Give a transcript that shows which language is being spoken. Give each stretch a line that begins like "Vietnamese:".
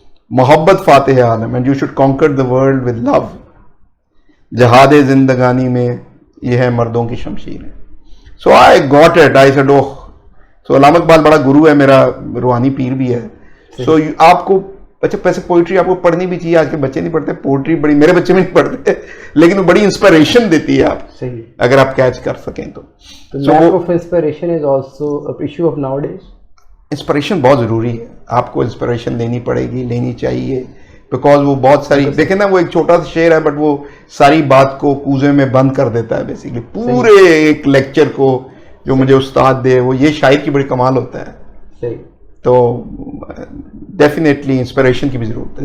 Urdu: محبت فاتح عالم,
English: And you should conquer the world with love.
Urdu: جہاد زندگانی میں یہ ہے مردوں کی شمشیر.
English: So I got it, I said oh.
Urdu: سو علامہ اقبال بڑا گرو ہے میرا, روحانی پیر بھی ہے. سو آپ کو اچھا ویسے پوئٹری آپ کو پڑھنی بھی چاہیے. آج کے بچے نہیں پڑھتے پوئٹری, بڑی میرے بچے بھی نہیں پڑھتے, لیکن وہ بڑی انسپریشن دیتی ہے آپ, صحیح, اگر آپ کیچ کر سکیں تو.
English: lack of inspiration is also an issue of nowadays.
Urdu: Inspiration بہت ضروری ہے. آپ کو انسپریشن لینی پڑے گی, لینی چاہیے, بیکاز وہ بہت ساری, دیکھیں نا وہ ایک چھوٹا سا شعر ہے بٹ وہ ساری بات کو کوزے میں بند کر دیتا ہے بیسیکلی. پورے ایک لیکچر کو جو مجھے استاد دے, وہ یہ شاعر کی بڑی کمال ہوتا ہے. صحیح. تو ڈیفینیٹلی انسپریشن کی بھی ضرورت ہے.